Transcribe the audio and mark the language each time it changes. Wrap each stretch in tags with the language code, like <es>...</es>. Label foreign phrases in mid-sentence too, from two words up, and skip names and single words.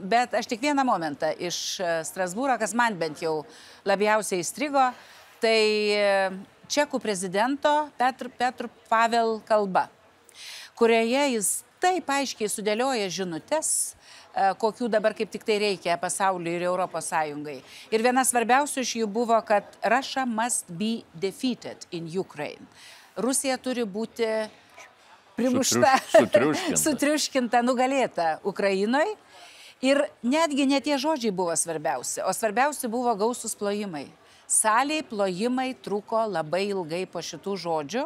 <lt>Bet aš tik vieną momentą iš Strasbūro, kas man bent jau labiausiai įstrigo, tai čekų prezidento Petr Pavel kalba, kurioje jis taip aiškiai sudėlioja žinutes, kokių dabar kaip tik tai reikia pasauliui ir Europos Sąjungai. Ir viena svarbiausių iš jų buvo, kad</lt> <en>Russia must be defeated in Ukraine.</en> <lt>Rusija turi būti primušta, sutriuškinta, nugalėta Ukrainoje. Ir netgi ne tie žodžiai buvo svarbiausi, o svarbiausi buvo gausūs plojimai. Salėje plojimai truko labai ilgai po šitų žodžių.</lt>